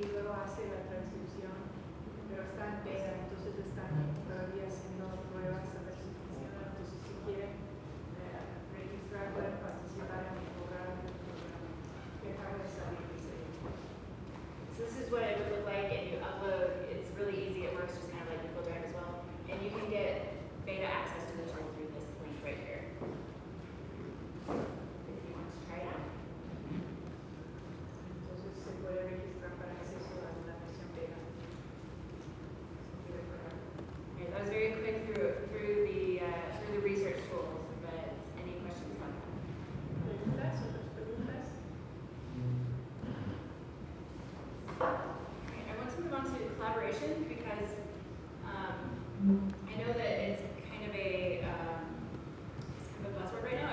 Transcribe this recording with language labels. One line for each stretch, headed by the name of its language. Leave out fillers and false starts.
Spanish: hace la transcripción, pero está en beta, entonces están todavía haciendo pruebas a ver si funciona. Entonces, si quieren registrar, pueden participar en el programa que acaba de salir.
English: So this is what it would look like, and you upload, it's really easy, it works just kind of like Google Drive as well. And you can get beta access to the tool through this link right here. If you want to try it out.
Spanish: Entonces se puede registrar para acceso a la versión beta.
English: Okay, that was very quick through the research tools, but any questions on that? I want to move on to collaboration because I know that it's kind of a buzzword right now.